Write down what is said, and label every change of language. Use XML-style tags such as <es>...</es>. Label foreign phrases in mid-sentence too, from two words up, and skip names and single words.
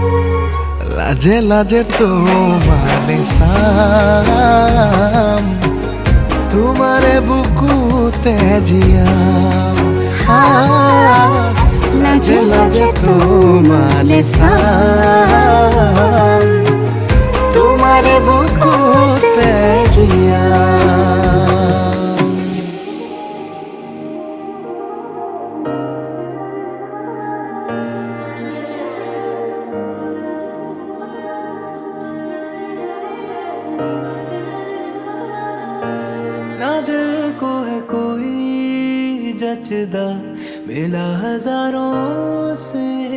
<as>লাজে লাজে তোমারে চাম তোমারে বুকুতে জিয়াম লাজে লাজে তোমালে চাম তোমারে বুকুতে জিয়াম</as> <hi>ना दिल को है कोई जचदा मिला हजारों से</hi>